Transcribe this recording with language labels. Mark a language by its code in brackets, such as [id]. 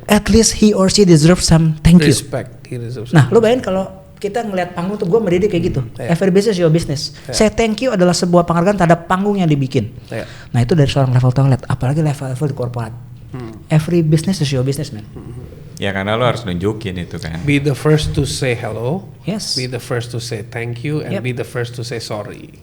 [en] At least he or she deserves some thank you. Respect. He deserves [id] Nah, lu bayangin kalau kita ngelihat panggung tuh gue mendidik kayak gitu. [en] Yeah. Every business your business. Say thank you [id] adalah sebuah penghargaan terhadap panggung yang dibikin. [en] Yeah. [id] Nah, itu dari seorang level toilet, apalagi level di korporat. [en] Every business is your business, man. [id] Ya karena lo harus nunjukin itu kan. [en] Be the first to say hello. Yes. Be the first to say thank you and be the first to say sorry.